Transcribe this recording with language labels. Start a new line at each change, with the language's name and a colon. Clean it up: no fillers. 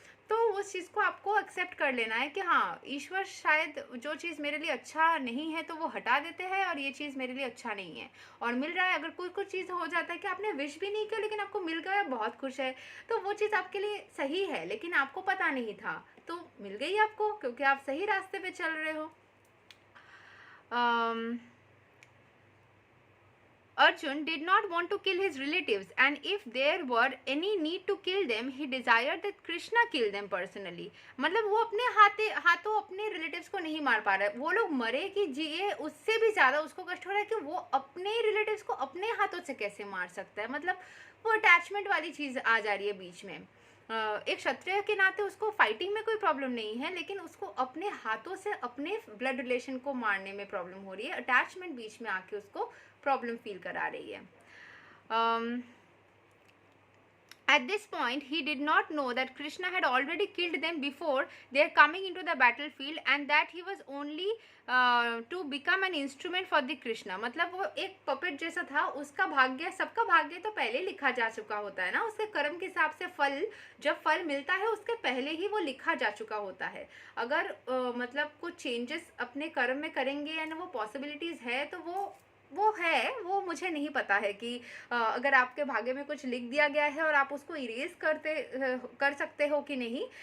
Hindi: तो उस चीज़ को आपको एक्सेप्ट कर लेना है कि हाँ ईश्वर शायद जो चीज़ मेरे लिए अच्छा नहीं है तो वो हटा देते हैं, और ये चीज़ मेरे लिए अच्छा नहीं है और मिल रहा है। अगर कुछ चीज़ हो जाता है कि आपने विश भी नहीं किया लेकिन आपको मिल गया, बहुत खुश है, तो वो चीज़ आपके लिए सही है लेकिन आपको पता नहीं था, तो मिल गई आपको क्योंकि आप सही रास्ते पे चल रहे हो।
English: Arjun did not want to kill his relatives, and if there were any need to kill them, he desired that Krishna kill them personally.
Hindi: मतलब वो अपने हाथों अपने रिलेटिव्स को नहीं मार पा रहा है, वो लोग मरे कि जिए उससे भी ज़्यादा उसको कष्ट हो रहा है कि वो अपने रिलेटिव्स को अपने हाथों से कैसे मार सकता है। मतलब वो अटैचमेंट वाली चीज़ आ जा रही है बीच में। एक क्षत्रिय के नाते उसको फाइटिंग में कोई प्रॉब्लम नहीं है, लेकिन उसको अपने हाथों से अपने ब्लड रिलेशन को मारने में प्रॉब्लम हो रही है, अटैचमेंट बीच में आके उसको प्रॉब्लम फील करा रही है।
English: At this point, he did not know that Krishna had already killed them before their coming into the battlefield, and that he was only to become an instrument for the Krishna.
Hindi: मतलब वो एक puppet जैसा था, उसका भाग्य, सबका भाग्य तो पहले लिखा जा चुका होता है ना, उसके कर्म के हिसाब से फल, जब फल मिलता है उसके पहले ही वो लिखा जा चुका होता है. अगर मतलब कुछ चेंजेस अपने कर्म में करेंगे एंड वो पॉसिबिलिटीज़ है, तो वो है, वो मुझे नहीं पता है कि अगर आपके भाग्य में कुछ लिख दिया गया है और आप उसको इरेज कर सकते हो कि नहीं.